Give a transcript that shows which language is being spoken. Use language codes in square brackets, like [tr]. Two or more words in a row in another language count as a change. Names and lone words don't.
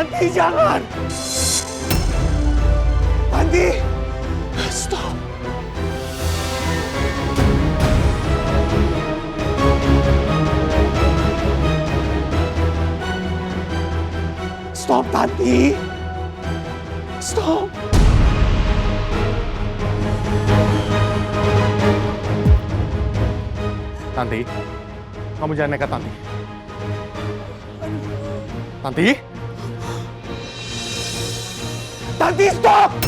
[id] jangan! Tanti! Stop! Stop, Tanti! Stop! Tanti, kamu jangan nekat, Tanti. Tanti? Tanti, stop!